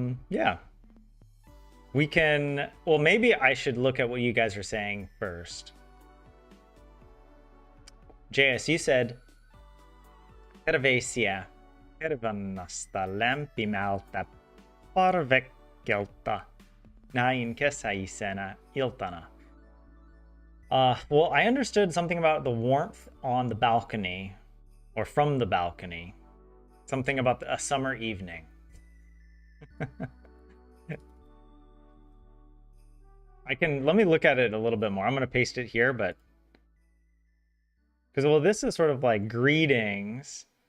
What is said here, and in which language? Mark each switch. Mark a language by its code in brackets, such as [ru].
[en] Yeah, we can, well, maybe I should look at what you guys are saying first. [fi] JS, [en] you said [fi] terveisiä hervannasta lämpimältä parvekkelta näin kesäisenä iltana. [en] Well, I understood something about the warmth on the balcony, or from the balcony. Something about a summer evening. Let me look at it a little bit more. I'm going to paste it here, but because, well, this is sort of like greetings.